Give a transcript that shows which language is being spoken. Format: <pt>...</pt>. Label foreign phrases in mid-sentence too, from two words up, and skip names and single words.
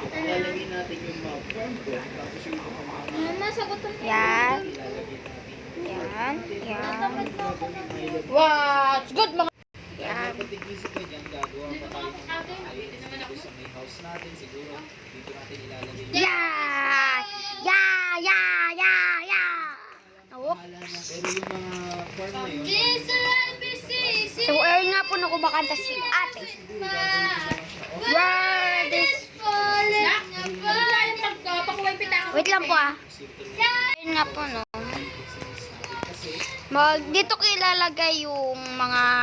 <tl>Ilalagay natin yung map farm ko. Tapos yung ito pang Mama, sagutan mo. Yan. ilalagay natin. Yan. Yan.</tl> <en>What's good mga...</en> <tl>Yan. Kapag tig-isip ka dyan, gagawa pa tayo ng mga islands dito sa may house natin. Siguro, dito natin ilalagay yung</tl> <en>Yeah! Yeah! Yeah! Yeah! Yeah! Oops.</en> <tl>bahala na. Pero yung mga farm na yun, So, ayun nga po na kumakanta si ate.</tl> <en>World is...</en> <tl>Wait lang po ah. Ayun nga po no. Dito ko ilalagay yung mga...</tl>